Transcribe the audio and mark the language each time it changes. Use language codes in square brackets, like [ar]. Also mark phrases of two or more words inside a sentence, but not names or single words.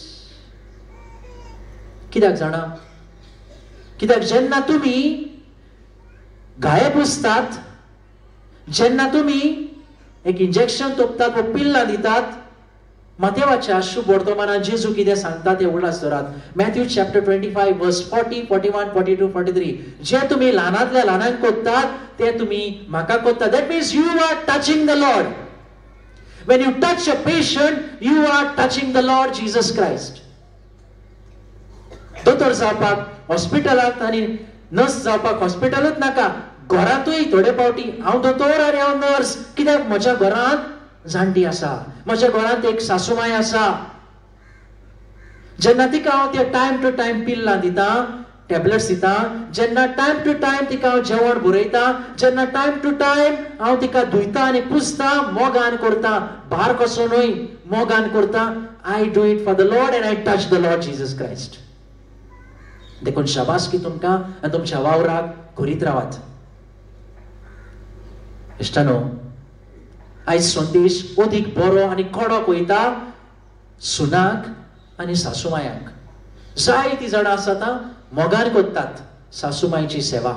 [kok] कित्याक जाणा, कित्याक जेन्ना तुमी घाये पुसतात, जेन्ना तुमी एक इंजेक्शन तोपतात व पिल्लां दितात, मातेवाच्या शुभ वर्तमानात जेजू कितें सांगता ते उगडासतरात. [en] Matthew chapter 25 verse 40, 41, 42, 43. [kok] जे तुम्ही ल्हानांतल्या ल्हानांक कोत्तात ते तुम्ही म्हाका कोत्तात. [en] That means you are touching the Lord. When you touch a patient, you are touching the Lord Jesus Christ. [kok] दोतोर जावपाक हॉस्पिटलांत आनी नर्स जावपाक हॉस्पिटलूच नाका, घरांतूय थोडे फावटी हांव दोतोर आनी हांव नर्स. कित्याक म्हज्या घरांत जाणटी आसा, म्हज्या घरांत एक सासूमाय आसा. जेन्ना तिका हांव ते [en] time to time [kok] पिल्लां दिता, टॅबलेट्स दिता, जेन्ना [en] time to time [kok] तिका हांव जेवण भरयता, जेन्ना [en] time to time [kok] हांव तिका धुयता आनी पुसता, मोगान करता, भार कसोनूय मोगान करता, [en] I do it for the Lord and I touch the Lord Jesus Christ. [kok] देखून शाबासकी तुमकां आनी तुमच्या वावराक करीत रावात. इश्टानो, आयज संदेश अदीक बरो आनी कडक वयता सुनाक आनी सासूमायांक. जायतीं जाणां आसात मोगान कोत्तात सासूमाईची सेवा.